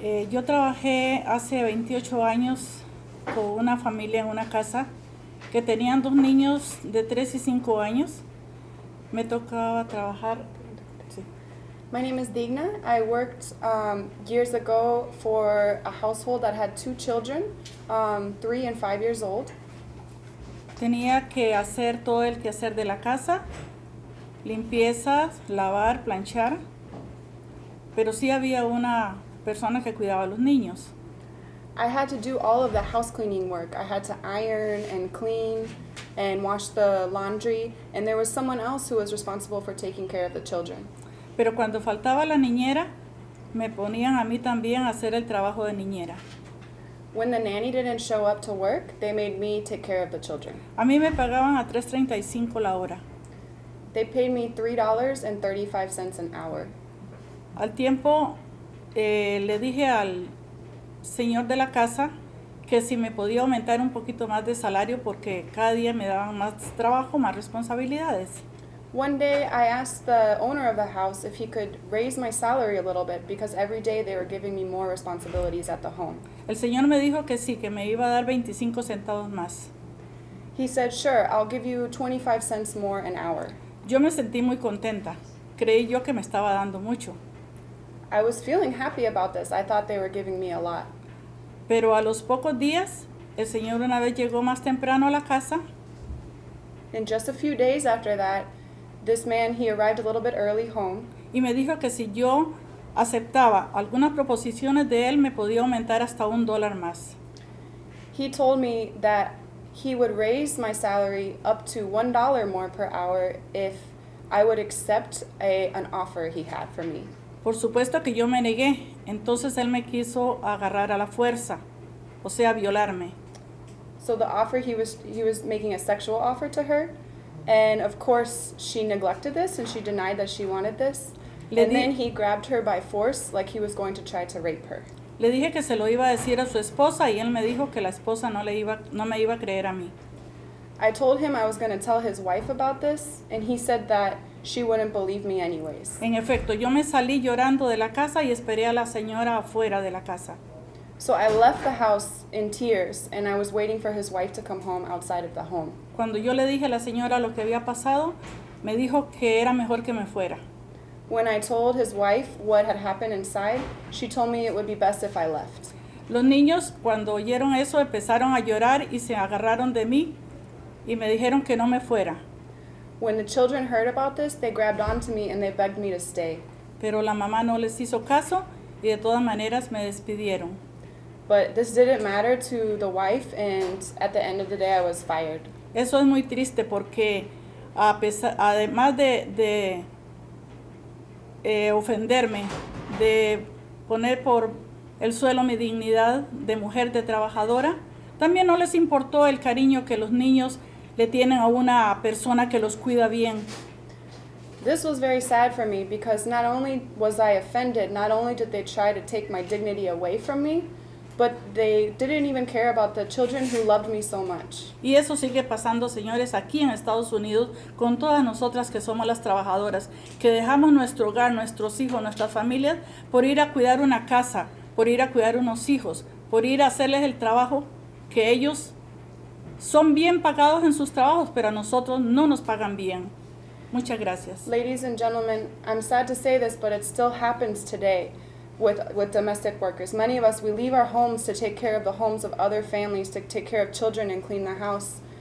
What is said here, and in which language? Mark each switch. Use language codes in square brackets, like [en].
[es] Yo trabajé hace 28 años con una familia en una casa que tenían 2 niños de 3 y 5 años. Me tocaba trabajar [en] My name is Digna. I worked years ago for a household that had 2 children, 3 and 5 years old. [es] Tenía que hacer todo el quehacer de la casa, limpieza, lavar, planchar, pero sí había una persona que cuidaba a los niños. [en] I had to do all of the house cleaning work. I had to iron and clean and wash the laundry, and there was someone else who was responsible for taking care of the children. [es] Pero cuando faltaba la niñera, me ponían a mí también a hacer el trabajo de niñera. [en] When the nanny didn't show up to work, they made me take care of the children. [es] A mí me pagaban a $3.35 la hora. [en] They paid me $3.35 an hour. [es] Al tiempo le dije al señor de la casa que si me podía aumentar un poquito más de salario porque cada día me daban más trabajo, más responsabilidades. [en] One day I asked the owner of the house if he could raise my salary a little bit because every day they were giving me more responsibilities at the home. [es] El señor me dijo que sí, que me iba a dar 25 centavos más. [en] He said, "Sure, I'll give you 25 cents more an hour." [es] Yo me sentí muy contenta. Creí yo que me estaba dando mucho. [en] I was feeling happy about this. I thought they were giving me a lot. [es] Pero a los pocos días, el señor una vez llegó más temprano a la casa [en] In just a few days after that, this man, he arrived a little bit early home, [es] y me dijo que si yo aceptaba algunas proposiciones de él, me podía aumentar hasta $1 más. [en] he told me that he would raise my salary up to $1 more per hour if I would accept an offer he had for me. [es] Por supuesto que yo me negué, entonces él me quiso agarrar a la fuerza, o sea, violarme. [en] So the offer, he was making a sexual offer to her, and of course she neglected this and she denied that she wanted this. [es] Le [en] And [es] di- [en] then he grabbed her by force like he was going to try to rape her. [es] Le dije que se lo iba a decir a su esposa y él me dijo que la esposa no me iba a creer a mí. [en] I told him I was going to tell his wife about this, and he said that she wouldn't believe me anyways. [es] En efecto, yo me salí llorando de la casa y esperé a la señora afuera de la casa. [en] So I left the house in tears, and I was waiting for his wife to come home outside of the home. [es] Cuando yo le dije a la señora lo que había pasado, me dijo que era mejor que me fuera. [en] When I told his wife what had happened inside, she told me it would be best if I left. [es] Los niños, cuando oyeron eso, empezaron a llorar y se agarraron de mí y me dijeron que no me fuera. [en] When the children heard about this, they grabbed onto me and they begged me to stay. [es] Pero la mamá no les hizo caso y de todas maneras me despidieron. [en] But this didn't matter to the wife, and at the end of the day, I was fired. [es] Eso es muy triste porque además de ofenderme, de poner por el suelo mi dignidad de mujer, de trabajadora, también no les importó el cariño que los niños le tienen a una persona que los cuida bien. [en] This was very sad for me because not only was I offended, not only did they try to take my dignity away from me, but they didn't even care about the children who loved me so much. [es] Y eso sigue pasando, señores, aquí en Estados Unidos, con todas nosotras que somos las trabajadoras, que dejamos nuestro hogar, nuestros hijos, nuestras familias, por ir a cuidar una casa, por ir a cuidar unos hijos, por ir a hacerles el trabajo que ellos son bien pagados en sus trabajos, pero a nosotros no nos pagan bien. Muchas gracias. [en] Ladies and gentlemen, I'm sad to say this, but it still happens today with domestic workers. Many of us, we leave our homes to take care of the homes of other families, to take care of children and clean the house.